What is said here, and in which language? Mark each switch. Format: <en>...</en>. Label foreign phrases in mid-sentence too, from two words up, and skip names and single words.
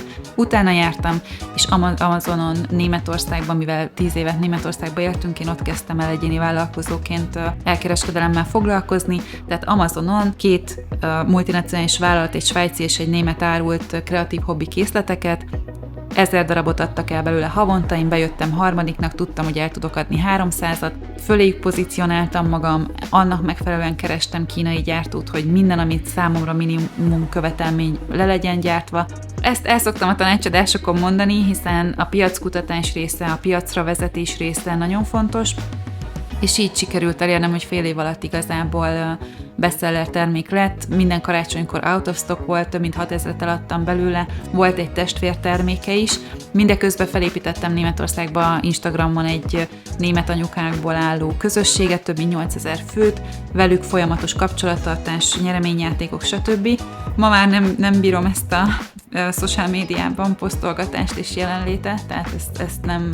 <hu>Utána jártam, és Amazonon Németországban, mivel 10 évet Németországban éltünk, én ott kezdtem el egyéni vállalkozóként elkereskedelemmel foglalkozni, tehát Amazonon 2 multinacionális vállalat, egy svájci és egy német árult kreatív hobbi készleteket, 1000 darabot adtak el belőle havonta, én bejöttem harmadiknak, tudtam, hogy el tudok adni 300-at, föléjük pozícionáltam magam, annak megfelelően kerestem kínai gyártót, hogy minden, amit számomra minimum követelmény le legyen gyártva. Ezt el szoktam a tanácsadásokon mondani, hiszen a piackutatás része, a piacra vezetés része nagyon fontos, és így sikerült elérnem, hogy fél év alatt igazából bestseller termék lett. Minden karácsonykor</hu> <en>out of stock</en> <hu>volt, több mint 6000-et eladtam belőle, volt egy testvérterméke is. Mindeközben felépítettem Németországba Instagramon egy német anyukákból álló közösséget, több mint 8000 főt, velük folyamatos kapcsolattartás, nyereményjátékok, stb. Ma már nem bírom ezt a social médiában posztolgatást és jelenlétet, tehát ezt nem...</hu>